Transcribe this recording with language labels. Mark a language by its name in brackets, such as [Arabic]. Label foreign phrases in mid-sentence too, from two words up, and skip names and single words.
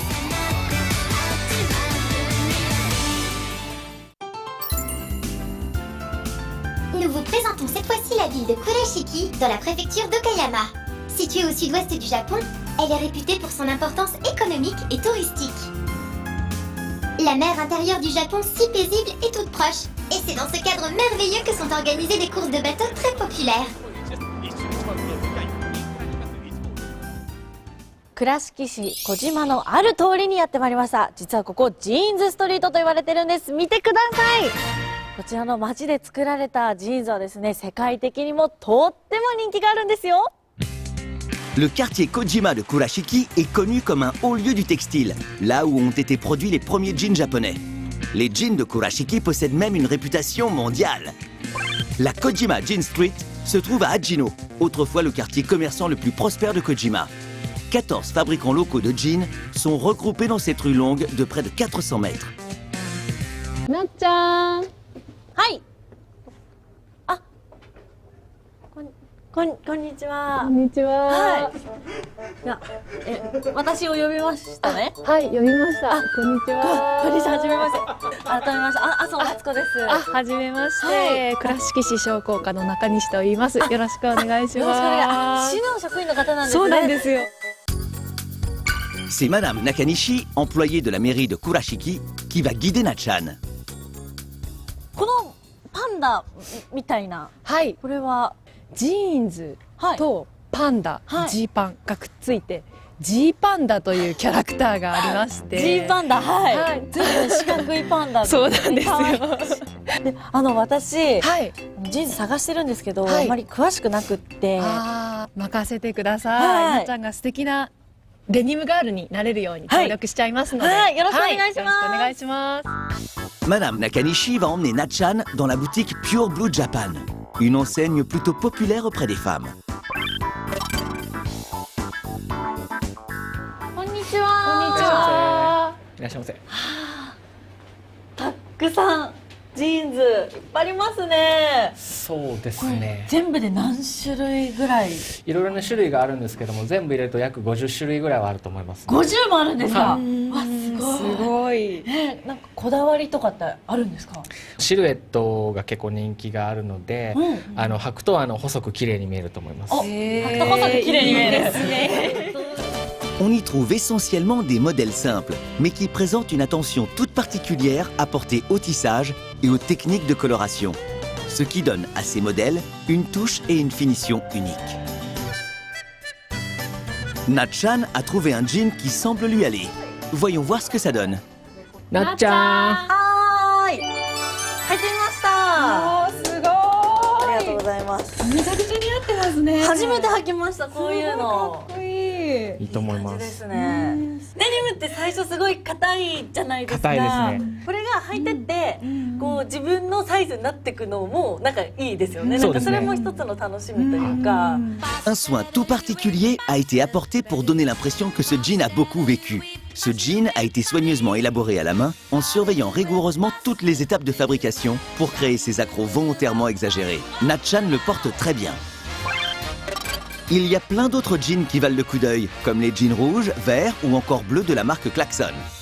[French] Nous vous présentons cette fois-ci la ville de Kurashiki, dans la préfecture d'Okayama. Située au sud-ouest du Japon, elle est réputée pour son importance économique et touristique. La mer intérieure du Japon, si paisible, est toute proche. Et c'est dans ce cadre merveilleux que sont organisées des courses de bateaux très populaires. [Japanese] 倉敷市小島のある通りにやってまいりました。実はここジーンズストリートと言われてるんです。見てください。こちらの街で作られたジーンズはですね、世界的にもとっても人気があるんですよ。 [French] Le quartier Kojima de Kurashiki est connu comme un haut lieu du textile, là où ont été produits les premiers jeans japonais. Les jeans de Kurashiki possèdent même une réputation mondiale. La Kojima Jean Street se trouve à Ajino, autrefois le quartier commerçant le plus prospère de Kojima. 14 fabricants locaux de jeans sont regroupés dans cette rue longue de près de 400 mètres. [Japanese] Na-chan! はい。あ、こんにちは。こんにちは。はい。いや、私を呼びましたね。はい、呼びました。こんにちは。こんにちは、はじめまして。改めまして、麻生敦子です。はじめまして。はい、倉敷市商工課の中西と言います。よろしくお願いします。よろしくお願い。市の職員の方なんですね。そうなんですよ。 [French] C'est Madame Nakanishi, employée de la mairie de Kurashiki, qui va guider Na-chan. [Japanese] このパンダみたいな、はい、これはジーンズとパンダ、はい、ジーパンがくっついて、ジーパンダというキャラクターがありまして。ジーパンダ、はい。はい、ずいぶん四角いパンダ。そうなんですよ。で、私、はい、ジーンズ探してるんですけど、はい、あまり詳しくなくって。任せてください。はい、なっちゃんが素敵なデニムガールになれるように協力しちゃいますので、はい、よろしくお願いします。よろしくお願いします。 [French] Madame Nakanishi va emmener Na-chan dans la boutique Pure Blue Japan, une enseigne plutôt populaire auprès des femmes. [Japanese] こんにちは。こんにちは。いらっしゃいませ。たくさんジーンズいっぱいありますね。そうですね。全部で何種類ぐらい？いろいろな種類があるんですけども、全部入れると約50種類ぐらいはあると思います、ね。 50もあるんですか？わ、すごい。なんかこだわりとかってあるんですか？シルエットが結構人気があるので、履くと細く綺麗に見えると思います。履くと細く綺麗に見える。ですね。 [French] On y trouve essentiellement des modèles simples, mais qui présentent une attention toute particulière apportée au tissage et aux techniques de coloration, ce qui donne à ces modèles une touche et une finition uniques. Na-chan a trouvé un jean qui semble lui aller. Voyons voir ce que ça donne. [Japanese] なっちゃん。はーい。履いてみました。すごい。ありがとうございます。めちゃくちゃ似合ってますね。初めて履きました。こういうの。かっこいい。いいと思いま。です。ね。デニムって最初すごい硬いじゃないですか。硬いですね。これが履いてってこう自分のサイズになっていくのもなんかいいですよね。なんかそれも一つの楽しみというか。 [French] Un soin tout particulier a été apporté pour donner l'impression que ce jean a beaucoup vécu. Ce jean a été soigneusement élaboré à la main en surveillant rigoureusement toutes les étapes de fabrication pour créer ces accros volontairement exagérés. Na-chan le porte très bien. Il y a plein d'autres jeans qui valent le coup d'œil, comme les jeans rouges, verts ou encore bleus de la marque Klaxon.